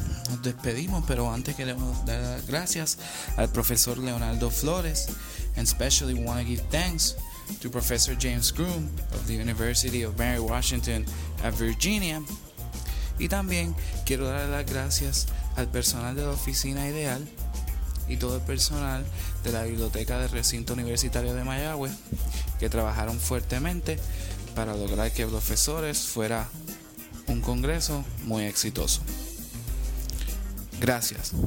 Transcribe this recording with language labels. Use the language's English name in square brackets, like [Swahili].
[Spanish] Nos despedimos, pero antes queremos dar las gracias al profesor Leonardo Flores. [English] And especially want to give thanks to Professor James Groom of the University of Mary Washington at Virginia. [Spanish] Y también quiero dar las gracias al personal de la Oficina Ideal y todo el personal de la Biblioteca del Recinto Universitario de Mayagüez, que trabajaron fuertemente para lograr que Profesores fuera un congreso muy exitoso. Gracias.